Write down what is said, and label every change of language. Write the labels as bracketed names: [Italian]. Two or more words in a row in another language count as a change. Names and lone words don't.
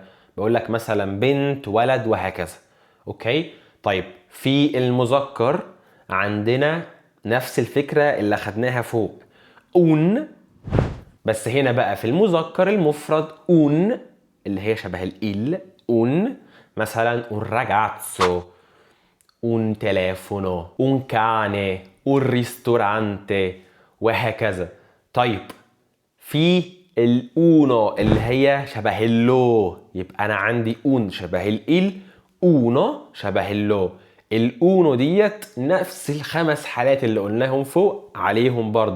[Arabic] بقول لك مثلا بنت، ولد، وهكذا. اوكي. طيب في المذكر عندنا نفس الفكرة اللي خدناها فوق اون، بس هنا بقى في المذكر المفرد اون اللي هي شبه الإل اون. مثلا [Italian] un ragazzo un telefono un cane un ristorante [Arabic] وهكذا. طيب في الاونو اللي هي شبه اللو، يبقى انا عندي اون شبه الإل، اونو شبه اللو. الاونو ديت نفس ال5 حالات اللي قلناهم فوق عليهم برضو.